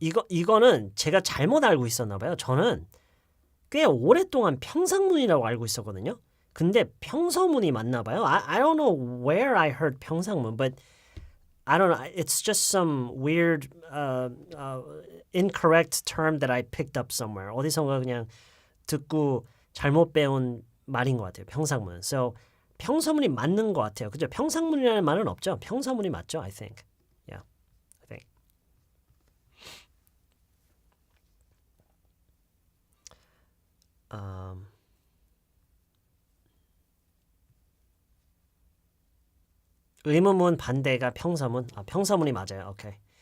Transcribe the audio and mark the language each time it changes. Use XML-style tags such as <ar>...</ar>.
<ko>이거는 제가 잘못 알고 있었나 봐요. 저는 꽤 오랫동안 평상문이라고 알고 있었거든요. 근데 평서문이 맞나 봐요.</ko> <en>I don't know where I heard 평상문, but I don't know. It's just some weird incorrect term that I picked up somewhere.</en> <ko>어디선가 그냥 듣고 잘못 배운 말인 것 같아요. 평상문. So 평서문이 맞는 것 같아요. 그죠? 평상문이라는 말은 없죠. 평서문이 맞죠,</ko> <en>I think. Yeah, I think.</en> <ko>의문문 반대가 평서문. 평서문이 맞아요. Okay.</ko>